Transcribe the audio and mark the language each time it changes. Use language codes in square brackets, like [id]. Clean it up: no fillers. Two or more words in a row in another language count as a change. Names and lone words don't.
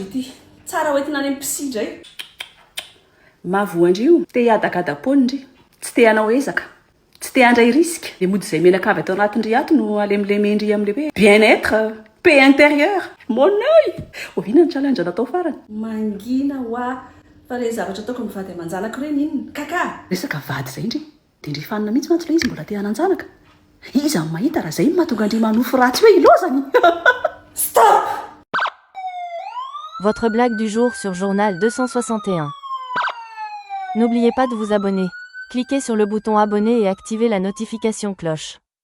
[mg] ity tsara hoentina any amin'ny psy indray mavoandry io te hiadakadapony indry tsy te hanao ezaka tsy te handray risque le mody izay menaka avy atao anatindry ato no alemlemendry amin'le hoe [fr] bien-être paix intérieur mon œil [mg] oviana ny challenge natao farany mangina hoa fa le zavatra ataoko ny vady aman-janako ireny inona kaka resaka vady zay indry dia ndry fanina mihitsy mantsy le izy mbola te hanan-janaka iza ny mahita raha zay mahatonga andry manofo ratsy hoe ilozany stop. [fr] Votre blague du jour sur Journal 261. N'oubliez pas de vous abonner. Cliquez sur le bouton abonner et activez la notification cloche.